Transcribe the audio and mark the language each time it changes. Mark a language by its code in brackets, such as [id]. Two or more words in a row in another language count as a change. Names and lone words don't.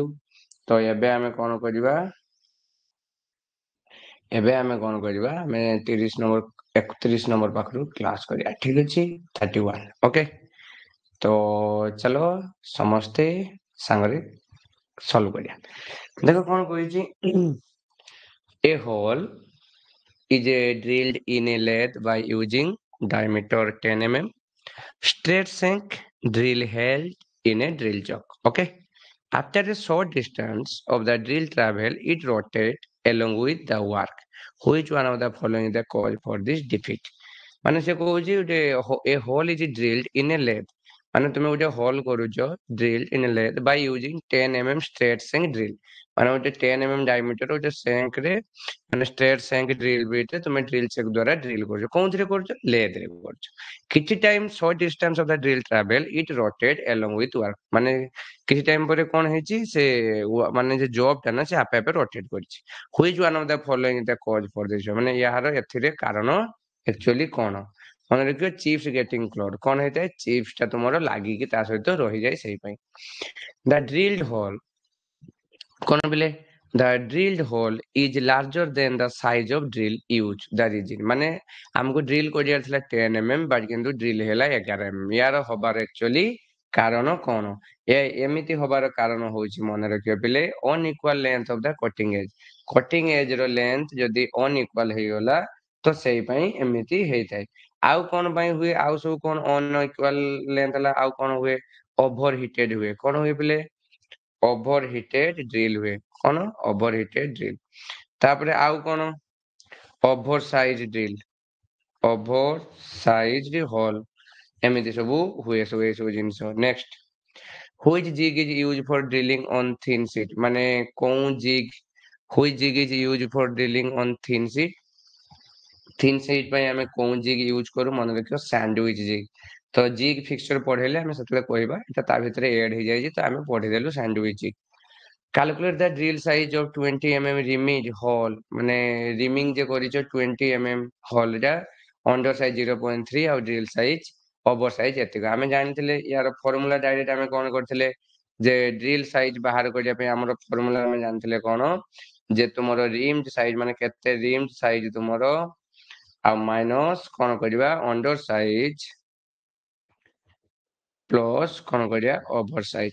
[or] ତ ଏବେ ଆମେ କଣ କରିବା ଆମେ 31 ନମ୍ବର ପାଖରୁ କ୍ଲାସ କରିବା। ଠିକ ଅଛି 31 ଓକେ। ତ ଚାଲ ସମସ୍ତେ ସାଙ୍ଗରେ ସଲ୍ଭ କରିବା। ଦେଖ କଣ କହିଛି [en] A hole is drilled in a lathe by using diameter 10 mm. Straight shank drill held in a drill chuck. Okay. After a short distance of the drill travel, it rotates along with the work. Which one of the following is the cause for this defect? [or] ମାନେ ସେ କହୁଛି ଗୋଟେ [en] a hole is drilled in a lathe. [or] ମାନେ ତୁମେ ଗୋଟେ ହୋଲ କରୁଛ [en] drilled in a lathe by using 10 mm straight shank drill. [or] ମାନେ ଗୋଟେ [en] 10 mm diameter [or] ଗୋଟେ shank ରେ ମାନେ [en] straight shank drill bit [or] ରେ ତୁମେ [en] drill check [or] ଦ୍ୱାରା drill କରୁଛ। କୋଉଥିରେ କରୁଛ? lathe ରେ କରୁଛ। [en] କିଛି time short distance of the drill travel it rotate along with work। [or] ମାନେ କିଛି ଟାଇମ ପରେ କଣ ହେଇଛି ସେ ମାନେ ଯେ ଜବ୍ ଟା ନା ସେ ଆପେ ଆପେ ରୋଟେଟ୍ କରିଛି। [en] Which one of the following is the cause for this? [or] ମାନେ ଏହାର ଏଥିରେ କାରଣ ଆକ୍ଚୁଆଲି କଣ? ମନେ ରଖିବ [en] chips getting clogged [or] କଣ ହେଇଥାଏ? ଚିପ୍ସ ଟା ତୁମର ଲାଗିକି ତା ସହିତ ରହିଯାଏ ସେଇ ପାଇଁ। [en] The drilled hole [or] କଣ ପିଲେ? [en] The drilled hole is larger than the size of drill used. The reason [or] ମାନେ ଆମକୁ ଡ୍ରିଲ୍ କରିବାର ଥିଲା 10 mm ବାଟ କିନ୍ତୁ ଡ୍ରିଲ୍ ହେଲା 11 mm। ୟାର ହବାର ଆକ୍ଚୁଆଲି କାରଣ କଣ? ଏମିତି ହବାର କାରଣ ହଉଛି ମନେ ରଖିବ ପିଲେ [en] unequal length of the cutting edge. cutting edge [or] ର ଲେନ୍ଥ ଯଦି ଅନଇକ୍ୱାଲ ହେଇଗଲା ତ ସେଇ ପାଇଁ ଏମିତି ହେଇଥାଏ। ଆଉ କଣ ପାଇଁ ହୁଏ? ଆଉ ସବୁ କଣ [en] unequal length [or] ହେଲା ଆଉ କଣ ହୁଏ? [en] over heated [or] ହୁଏ। କଣ ହୁଏ ପିଲେ? [en] over heated drill [or] ହୁଏ। କଣ? [en] over heated drill. [or] ତାପରେ ଆଉ କଣ? [en] over size drill, over size hole [or] ଏମିତି ସବୁ ହୁଏ ସବୁ ଏସବୁ ଜିନିଷ। [en] ନେକ୍ସଟ Which jig is used for drilling on thin sheet? [or] ମାନେ କୋଉ jig [en] which jig is used for drilling on thin sheet? [or] thin sheet ପାଇଁ ଆମେ କୋଉ [en] jig use [or] କରୁ? ମନେ ରଖିବ [en] sandwich jig. [or] ତ [en] jig fixture [or] ପଢେଇଲେ ଆମେ ସେତେବେଳେ କହିବା ଏଟା ତା ଭିତରେ ଏଡ ହେଇଯାଇଛି ତ ଆମେ ପଢିଦେଲୁ [en] sandwich jig. Calculate the drill size of 20 mm rimmed hole। [or] ମାନେ ରିମିଂ ଯେ କରିଛ 20 [en] mm hole [or] ଟା [en] under size [or] 0.3 ଆଉ [en] drill size over size [or] ଏତିକ। ଆମେ ଜାଣିଥିଲେ ୟାର ଫର୍ମୁଲା ଡାଇରେକ୍ଟ ଆମେ କଣ କରିଥିଲେ ଯେ [en] drill size [or] ବାହାର କରିବା ପାଇଁ ଆମର ଫର୍ମୁଲା ଆମେ ଜାଣିଥିଲେ କଣ ଯେ ତୁମର [en] reamed size [or] ମାନେ କେତେ [en] reamed size [or] ତୁମର ଆଉ ମାଇନସ କଣ କରିବା [en] under size plus [or] କଣ କରିବା [en] over size.